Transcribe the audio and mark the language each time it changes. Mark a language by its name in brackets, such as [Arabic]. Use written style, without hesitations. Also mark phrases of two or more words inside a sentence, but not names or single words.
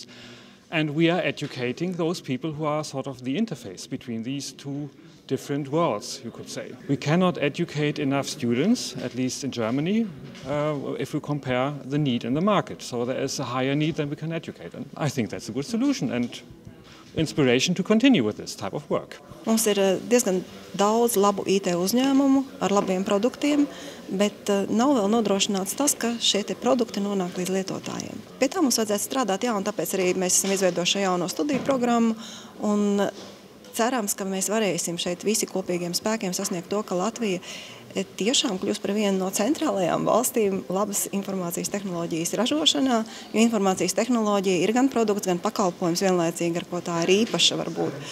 [English] And we are educating those people who are sort of the interface between these two different worlds, you could say. We cannot educate enough students, at least in Germany, if we compare the need in the market. So there is a higher need than we can educate. And I think that's a good solution and inspiration to continue with this type of work. [Latvian] Mums ir diezgan daudz labu IT uzņēmumu ar labiem produktiem, bet nav vēl nodrošināts tas, ka šie produkti nonāk līdz lietotājiem. Pie tā mums vajadzētu strādāt, un tāpēc arī mēs esam izveidojuši jauno studiju programmu, un cerams, ka mēs varēsim šeit visi kopīgiem spēkiem sasniegt to, ka Latvija tiešām kļūst par vienu no centrālajām valstīm labas informācijas tehnoloģijas ražošanā, jo informācijas tehnoloģija ir gan produkts, gan pakalpojums vienlaicīgi, ar ko tā ir īpaša varbūt.